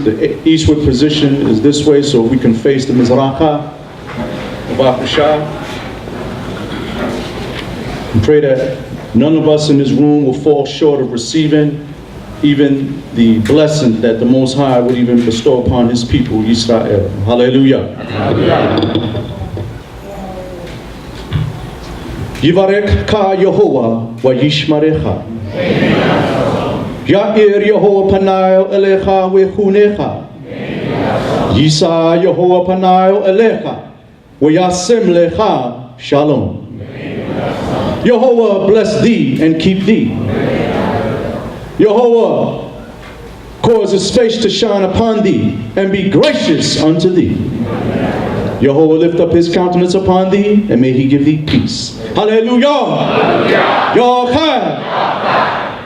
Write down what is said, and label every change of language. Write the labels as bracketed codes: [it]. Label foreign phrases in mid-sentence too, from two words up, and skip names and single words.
[en] The eastward position is this way, so we can face the Mizracha, Ba'asha. And pray that none of us in this room will fall short of receiving even the blessing that the Most High would even bestow upon his people, Israel. Hallelujah. [he] יברכך יהוה וישמרך. יאר יהוה פניו אליך ויחנך. ישא יהוה פניו אליך וישם לך שלום. [en] Yehovah bless thee and keep thee. Yehovah cause his face to shine upon thee and be gracious unto thee. Yehovah lift up his countenance upon thee and may he give thee peace. Hallelujah. Yochai.